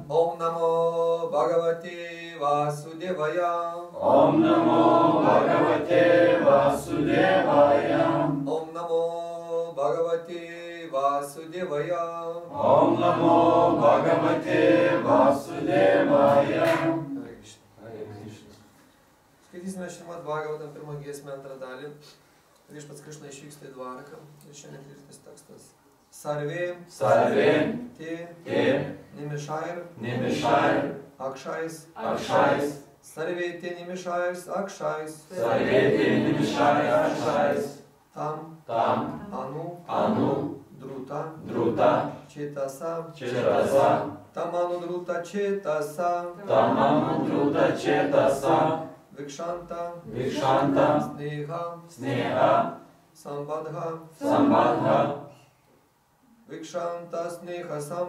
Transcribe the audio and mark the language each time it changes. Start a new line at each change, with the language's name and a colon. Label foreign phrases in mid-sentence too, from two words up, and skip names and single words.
Sanskrit: ॐ नमो भगवते वासुदेवाय. ॐ नमो भगवते वासुदेवाय. ॐ नमो भगवते वासुदेवाय. ॐ नमो भगवते वासुदेवाय. हरे कृष्ण.
Lithuanian: Skaitysime Šrimad Bhagavatam pirmą giesmę antrą dalį. Viešpats Krišna išvyksta į Dvaraką ir šiandien tvirtas tekstas.
Sanskrit: सर्वे ते निमिषैर् अक्षैस् सर्वे ते निमिषैर् अक्षैस्, तम् अनु द्रुत चेतसा तम् अनु द्रुत चेतसा वीक्षन्त स्नेह सम्बाध वीक्षन्त स्नेह,